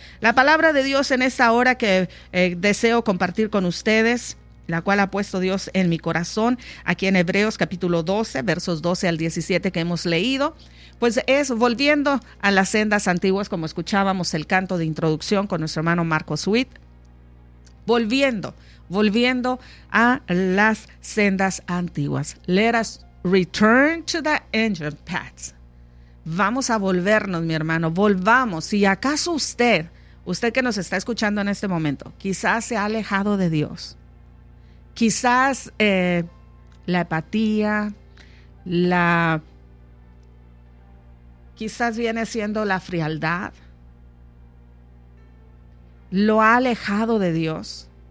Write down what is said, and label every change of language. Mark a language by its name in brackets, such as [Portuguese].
[Spanish] La palabra de Dios en esta hora que deseo compartir con ustedes, la cual ha puesto Dios en mi corazón, aquí en Hebreos capítulo 12, versos 12 al 17 que hemos leído, pues es volviendo a las sendas antiguas, como escuchábamos el canto de introducción con nuestro hermano Marco Sweet, volviendo a las sendas antiguas. [English] Let us return to the ancient paths. [Spanish] Vamos a volvernos, mi hermano, volvamos. Si acaso usted que nos está escuchando en este momento, quizás se ha alejado de Dios. Quizás la apatía, quizás viene siendo la frialdad, lo ha alejado de Dios.